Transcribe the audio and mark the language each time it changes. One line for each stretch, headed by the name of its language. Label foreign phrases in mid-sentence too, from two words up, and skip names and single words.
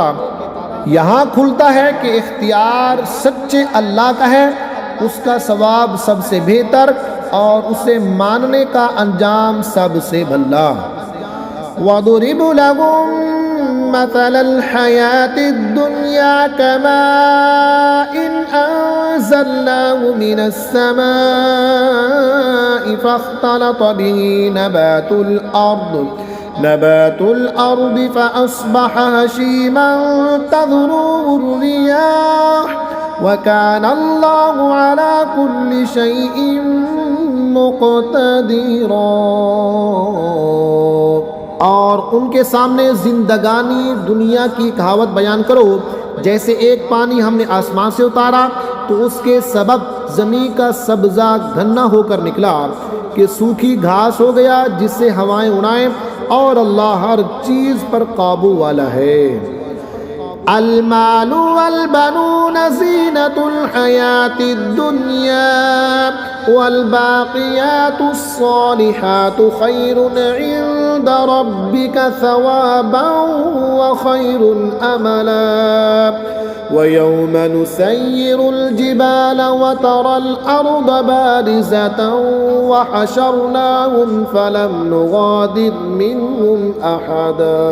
Urdu: یہاں کھلتا ہے کہ اختیار سچے اللہ کا ہے، اس کا ثواب سب سے بہتر اور اسے ماننے کا انجام سب سے بھلا.
Arabic: وَاضْرِبْ لَهُمْ مَثَلَ الْحَيَاةِ الدُّنْيَا كَمَاءٍ أَنْزَلْنَاهُ مِنَ السَّمَاءِ فَاخْتَلَطَ بِهِ نَبَاتُ الْأَرْضِ فَأَصْبَحَ هَشِيمًا تَذْرُوهُ الرِّيَاحُ وَكَانَ اللَّهُ عَلَى كُلِّ شَيْءٍ مُقْتَدِرًا.
Urdu: اور ان کے سامنے زندگانی دنیا کی کہاوت بیان کرو، جیسے ایک پانی ہم نے آسمان سے اتارا تو اس کے سبب زمین کا سبزہ گھنا ہو کر نکلا کہ سوکھی گھاس ہو گیا جس سے ہوائیں اڑائیں، اور اللہ ہر چیز پر قابو والا ہے.
Arabic: الْمَالُ وَالْبَنُونَ زِينَةُ الْحَيَاةِ الدُّنْيَا وَالْبَاقِيَاتُ الصَّالِحَاتُ خَيْرٌ عِنْدَ رَبِّكَ ثَوَابًا وَخَيْرٌ أَمَلًا وَيَوْمَ نُسَيِّرُ الْجِبَالَ وَتَرَى الْأَرْضَ بَارِزَةً وَحَشَرْنَاهُمْ فَلَمْ نُغَادِرْ مِنْهُمْ أَحَدًا.